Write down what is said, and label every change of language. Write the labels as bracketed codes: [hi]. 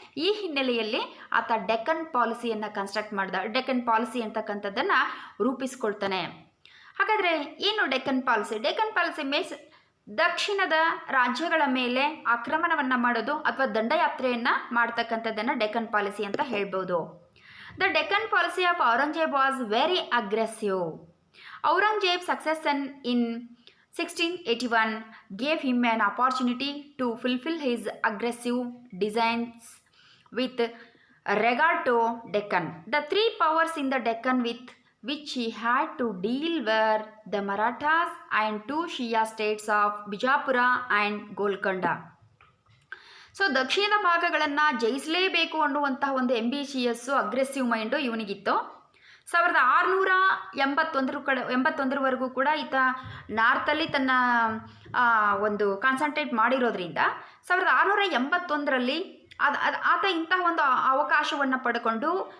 [kn] ಈ ಹಿನ್ನೆಲೆಯಲ್ಲಿ ಆತ ಡೆಕ್ಕನ್ ಪಾಲಿಸಿಯನ್ನು ಡೆಕ್ಕನ್ ಪಾಲಿಸಿ ಅಂತಕ್ಕಂಥದ್ದನ್ನು ರೂಪಿಸ್ಕೊಳ್ತಾನೆ. ಹಾಗಾದರೆ ಏನು Deccan policy? Deccan policy means ದಕ್ಷಿಣದ ರಾಜ್ಯಗಳ ಮೇಲೆ ಆಕ್ರಮಣವನ್ನು ಮಾಡೋದು ಅಥವಾ ದಂಡಯಾತ್ರೆಯನ್ನು ಮಾಡ್ತಕ್ಕಂಥದ್ದನ್ನು ಡೆಕ್ಕನ್ ಪಾಲಿಸಿ ಅಂತ ಹೇಳ್ಬೋದು. [en] The Deccan policy of Aurangzeb was very aggressive. Aurangzeb succession in 1681 gave him an opportunity to fulfill his aggressive designs with regard to Deccan. The three powers in the Deccan with which he had to deal were the Marathas and 2 Shia states of Bijapura and Golconda. [kn] So ದಕ್ಷಿಣ ಭಾಗಗಳನ್ನು ಜಯಿಸಲೇಬೇಕು ಅನ್ನುವಂತಹ ಒಂದು [en] ambitious aggressive mind [kn] ಇವನಿಗಿತ್ತು. 1681ವರೆಗೂ ಕೂಡ ಈತ ನಾರ್ತಲ್ಲಿ ತನ್ನ ಒಂದು concentrate ಮಾಡಿರೋದ್ರಿಂದ 1681ರಲ್ಲಿ ಆತ ಇಂತಹ ಒಂದು ಅವಕಾಶವನ್ನು ಪಡ್ಕೊಂಡು